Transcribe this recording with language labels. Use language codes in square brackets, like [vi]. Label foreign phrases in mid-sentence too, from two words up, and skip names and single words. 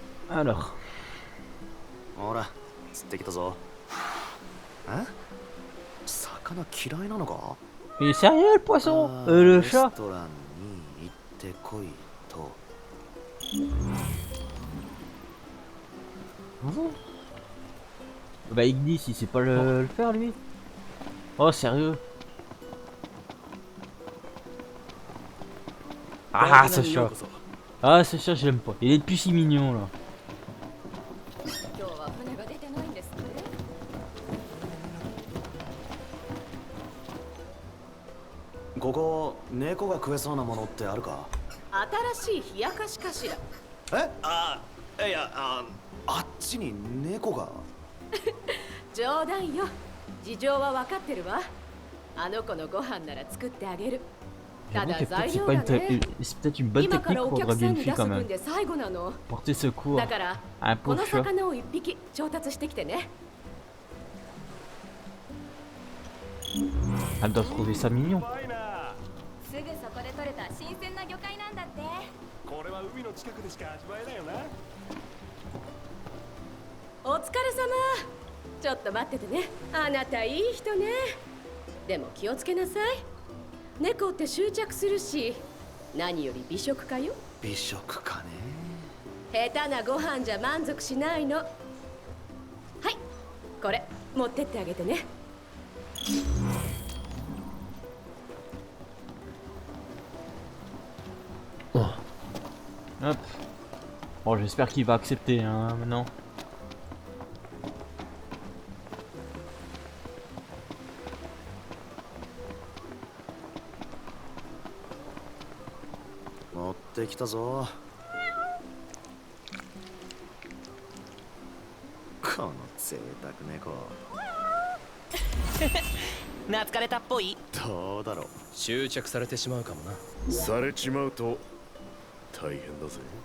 [fr] Alors. [ja] ほら釣ってきたぞ。え、魚嫌いなのか？ [fr] Il est sérieux le poisson? [ja] あ [fr] Le [ja] レス [fr] chat? [ja] トランに行ってこいと。 [fr] Bah Ignis il sait pas le faire lui. Oh sérieux? Ah ce chat. Ah ce chat je l'aime pas. Il est plus si mignon là. [ja] 今日は船が出てないんですね。ここ猫が食えそうなものってあるか？新しい冷やかしかしら。え、いやあっちに猫が。冗談よ。事情は分かってるわ。あの子のご飯なら作ってあげる。た [fr] J'avoue [ja] だ [fr] que [ja] 材 [fr] c'est [ja] 料 [fr] pas [ja] がね。 [fr] c'est peut-être une bonne [ja] 今 [fr] technique [ja] からお [fr] pour [ja] 客 [fr] draguer [ja] さん [fr] une [ja] に [fr] fille [ja] 出す [fr] quand [ja] 分 [fr] même. [ja] で最後なの。 [fr] Porter secours [ja] だから [fr] à un [ja] こ [fr] pauvre [ja] の [fr] chat. [ja] 魚を一匹調達してきてね。 [fr] Elle doit trouver ça mignon. [ja] すぐそこで取れた新鮮な魚介なんだって。これは海の近くでしか味わえないよな。お疲れ様。ちょっと待っててね。あなたいい人ね。でも気をつけなさい。猫って執着するし、何より美食家よ。美食かね。下手なご飯じゃ満足しないの。はい、これ持ってってあげてね。 [fr] Hop. Bon j'espère qu'il va accepter hein maintenant. [ja] 持ってきたぞ。この贅沢猫。懐かれたっぽい。どうだろう。執着されてしまうかもな。されちまうと大変だぜ。